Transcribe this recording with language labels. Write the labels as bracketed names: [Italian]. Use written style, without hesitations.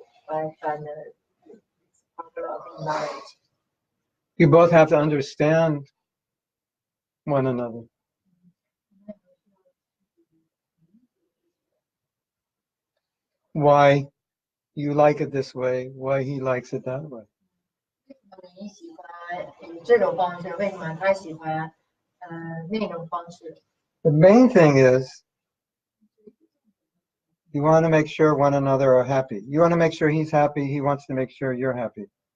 [English] I found this problem in marriage. You both have to understand one another. Why you like it this way, why he likes it that way. [Chinese] 你喜欢这种方式，为什么他喜欢那种方式？ [English] The main thing is you want to make sure one another are happy. You want to make sure he's happy, he wants to make sure you're happy.